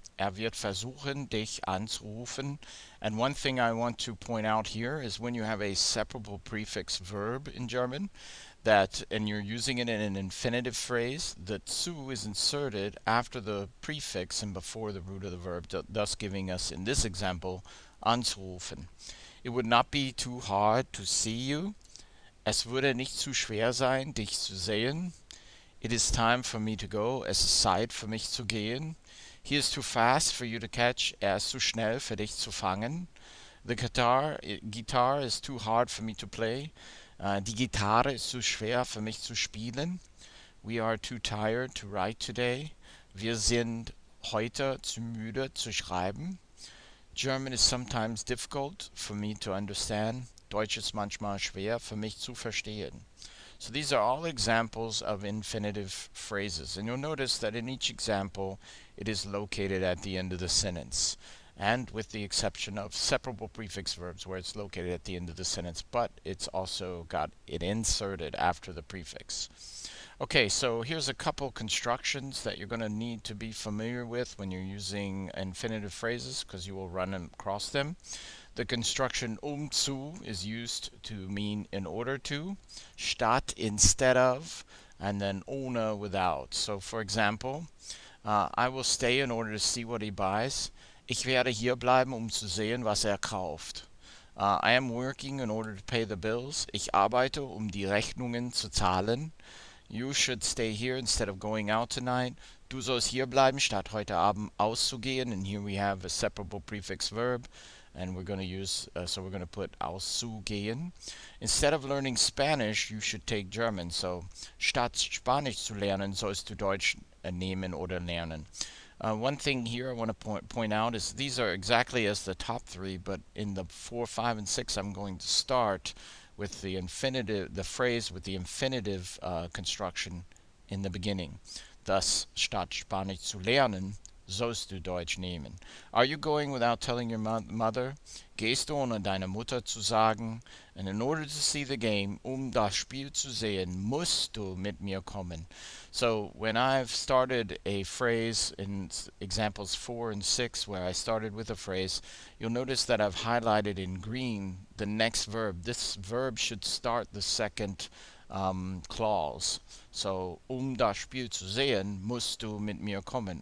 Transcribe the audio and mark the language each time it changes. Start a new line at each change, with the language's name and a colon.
German: Wird versuchen, dich anzurufen.
English: And one thing I want to point out here is when you have a separable prefix verb in German, and you're using it in an infinitive phrase, the zu is inserted after the prefix and before the root of the verb, thus giving us, in this example, anzurufen. It would not be too hard to see you.
German: Es würde nicht zu schwer sein, dich zu sehen.
English: It is time for me to go.
German: Es ist Zeit für mich zu gehen.
English: He is too fast for you to catch.
German: Ist zu schnell für dich zu fangen.
English: The guitar is too hard for me to play.
German: Die Gitarre ist zu schwer für mich zu spielen.
English: We are too tired to write today.
German: Wir sind heute zu müde zu schreiben.
English: German is sometimes difficult for me to understand.
German: Deutsch ist manchmal schwer für mich zu verstehen.
English: So these are all examples of infinitive phrases, and you'll notice that in each example it is located at the end of the sentence, and with the exception of separable prefix verbs where it's located at the end of the sentence, but it's also got it inserted after the prefix. Okay, so here's a couple constructions that you're going to need to be familiar with when you're using infinitive phrases, because you will run across them. The construction zu is used to mean in order to, statt instead of, and then ohne without. So for example, I will stay in order to see what he buys.
German: Ich werde hier bleiben, zu sehen, was kauft.
English: I am working in order to pay the bills.
German: Ich arbeite, die Rechnungen zu zahlen.
English: You should stay here instead of going out tonight.
German: Du sollst hier bleiben, statt heute Abend auszugehen.
English: And here we have a separable prefix verb. And we're going to use, so we're going to put auszugehen. Instead of learning Spanish, you should take German.
German: So, statt Spanisch zu lernen, sollst du Deutsch nehmen oder lernen.
English: One thing here I want to point out is these are exactly as the top 3, but in the 4, 5, and 6, I'm going to start with the infinitive, the phrase with the infinitive construction in the beginning.
German: Thus, statt Spanisch zu lernen, sollst du Deutsch nehmen.
English: Are you going without telling your mother?
German: Gehst du ohne deine Mutter zu sagen?
English: And in order to see the game,
German: das Spiel zu sehen, musst du mit mir kommen.
English: So when I've started a phrase in examples 4 and 6 where I started with a phrase, you'll notice that I've highlighted in green the next verb. This verb should start the second clause.
German: So, das Spiel zu sehen, musst du mit mir kommen.